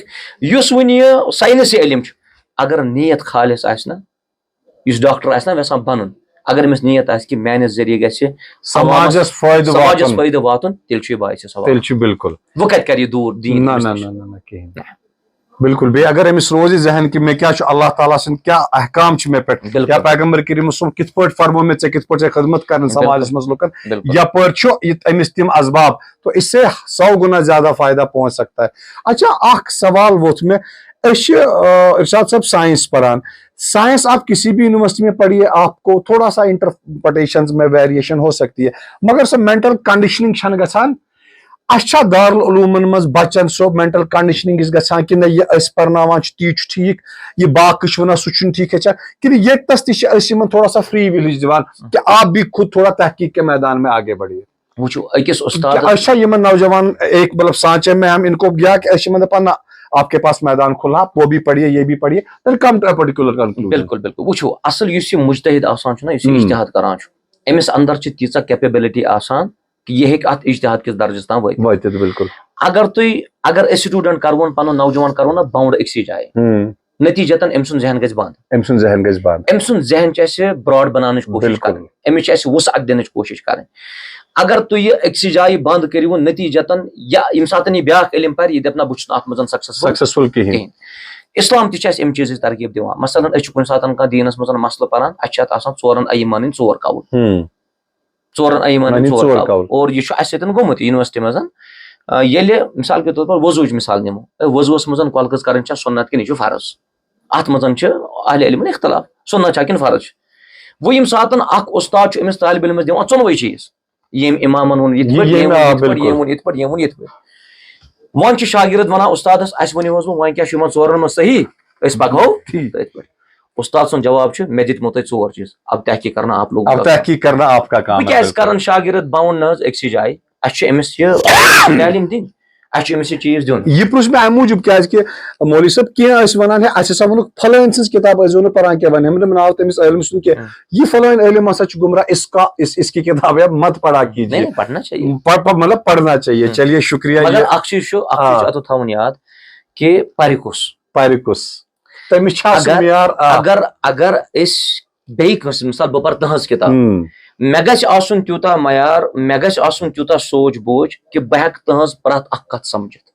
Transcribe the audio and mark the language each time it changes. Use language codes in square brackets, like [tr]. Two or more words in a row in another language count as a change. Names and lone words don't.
[ks] یُس وۄنۍ یہِ ساینسی علم چھُ اگر نیت خالص آسہِ نہ یُس ڈاکٹر آسہِ نہ یژھان بنُن اگر أمِس نیت آسہِ کہِ میانہِ ذٔریعہٕ گژھِ سماجس فٲیدٕ واتُن تیٚلہِ چھُ یہِ باعثِ ثواب. بالکل. وۄنۍ کتہِ کرِ یہِ دوٗر دیٖن. بالکل. بیٚیہِ اگر أمِس روزِ ذہن کہِ مےٚ کیاہ چھُ اللہ تعالیٰ سٕنٛدۍ کیاہ احکام چھِ مےٚ پٮ۪ٹھ یا پیغمبر کریم صٲبن کِتھ پٲٹھۍ فرمو مےٚ ژےٚ کِتھ پٲٹھۍ چھےٚ خدمت کرٕنۍ سماجس منٛز لُکن یپٲرۍ چھُ أمِس تِم اسباب [ur] تو اس سے 100 گنا زیادہ فائدہ پہنچ سکتا ہے. [ks] اچھا اکھ سوال ووٚتھ مےٚ أسۍ چھِ ارشاد صٲب سائنس پران. [ur] سائنس آپ کسی بھی یونیورسٹی میں پڑھیے آپ کو تھوڑا سا انٹرپریٹیشنز میں ویریشن ہو سکتی ہے [ks] مگر سۄ مینٹل کنڈیشننگ چھنہٕ گژھان. اَسہِ چھا دارالعلوٗمن منٛز بچن سۄ [en] mental conditioning [ks] گژھان کہِ نہ یہِ أسۍ پرناوان چھِ تی چھُ ٹھیٖک یہِ باقٕے چھِ وَنان سُہ چھُنہٕ ٹھیٖک ہیٚچھان کِنہٕ ییٚتنس تہِ چھِ أسۍ یِمن تھوڑا سا [en] free will [ks] دِوان کہِ [ur] آپ بھی خود تھوڑا تحقیق کے میدان میں آگے بڑھیے. [ks] وٕچھو أکِس اُستاد أسۍ چھا یِمن نوجوان [ur] ایک مطلب سانچے میں ہم ان کو گیا کہ [ks] أسۍ چھِ یِمن دپان نہ [ur] آپ کے پاس میدان کھلا وہ بھی پڑھیے یہ بھی پڑھیے [en] then come to a particular conclusion. [ks] بالکل بالکل. وٕچھو اصل یُس یہِ مُجتہد آسان چھُ نہ یُس یہِ اجتہاد کران چھُ أمِس اندر چھِ تیٖژاہ کیپیبلٹی آسان کہ یہِ ہیٚکہِ اتھ اجتہاد کِس درجس تام وٲتِتھ. بالکل. اگر أسۍ سٹوٗڈنٹ کرون پنُن نوجوان کرون نہ باونڈ أکسٕے جایہِ نتیجتن أمۍ سُنٛد ذہن گژھِ بنٛد. أمۍ سُنٛد ذہن چھِ اَسہِ براڈ بناونٕچ کوٗشش کرٕنۍ أمِس چھِ اَسہِ وُسعت دِنٕچ کوٗشش کرٕنۍ. اگر تُہۍ یہِ أکسٕے جایہِ بنٛد کٔرِوُن نتیجتن یا ییٚمہِ ساتہٕ یہِ بیاکھ علم پرِ یہِ دپہِ نہ بہٕ چھُس نہٕ اتھ منٛز سکسیسفل کِہینۍ. اسلام تہِ چھِ اَسہِ اَمہِ چیٖزٕچ ترغیٖب دِوان. مثلاً أسۍ چھِ کُنہِ ساتہٕ کانٛہہ دیٖنَس منٛز مسلہٕ پَران, اَسہِ چھِ اَتھ آسان 4 ایٖمانٕنۍ 4 قول, 4 ایٖمانٕنۍ 4 قول. اور یہِ چھُ اَسہِ سۭتۍ گوٚمُت یونیورسٹی منٛز. ییٚلہِ [ur] مِثال کے طور پر [ks] وضوٗچ مِثال نِمو, وضوٗوَس منٛز کۄلگٔژ کَرٕنۍ چھا سُنت کِنہٕ یہِ چھُ فرض, اَتھ منٛز چھِ اہلِ علمَن اختلاف سُنت چھا کِنہٕ فرض چھِ. وۄنۍ ییٚمہِ ساتہٕ اکھ اُستاد چھُ أمِس طالبہِ علمَس دِوان 14 چیٖز, ییٚمۍ اِمامَن ووٚن یِتھ پٲٹھۍ, ییٚمۍ ووٚن یِتھ پٲٹھۍ, ییٚمۍ ووٚن یِتھ پٲٹھۍ. وۄنۍ چھُ شاگرد وَنان اُستادَس اَسہِ ؤنِو حظ وۄنۍ کیاہ چھُ یِمن 4 منٛز صحیح, أسۍ پَکہو تٔتھۍ پٲٹھۍ. اُستاد سُنٛد جواب چھُ مےٚ دِتمو تۄہہِ 4 چیٖز, [ur] اب تحقیٖق کرنا آپ لوگ, [ks] بہٕ کیازِ کرن شاگرد باوُنٛڈ نہ حظ أکسٕے جایہِ, اَسہِ چھُ أمِس یہِ تعلیٖم دِنۍ, اَسہِ چھُ أمِس یہِ چیٖز دیُن. یہ پرٛژھ مےٚ اَمہِ موٗجوٗب کیازِ کہِ مولوی صٲب کینٛہہ ٲسۍ وَنان ہے اَسہِ ہسا ووٚنُکھ فلٲنۍ سٕنٛز کِتاب ٲسۍزیو نہٕ پران کینٛہہ, وۄنۍ ہٮ۪مہٕ نہٕ ناو تٔمِس عٲلِم سُنٛد کینٛہہ, یہِ فلٲنۍ عٲلِم ہسا چھُ گمراہ, [ur] اس کی کِتاب ہے مت پڑھا کیجیے, مطلب پڑھنا چاہیے. چلیے شُکریہ. [ks] مگر اکھ چیٖز چھُ اَتھ تھاوُن یاد کہِ پرِ کُس تٔمِس چھا سُہ معیار. اگر أسۍ بیٚیہِ کٲنٛسہِ مِثال بہٕ پرٕ تٕہٕنٛز کِتاب, مےٚ گژھِ آسُن تیوٗتاہ معیار, مےٚ گژھِ آسُن تیوٗتاہ سونٛچ بوٗجھ کہِ بہٕ ہٮ۪کہٕ تٕہٕنٛز پرٛٮ۪تھ اکھ کتھ سمجھِتھ.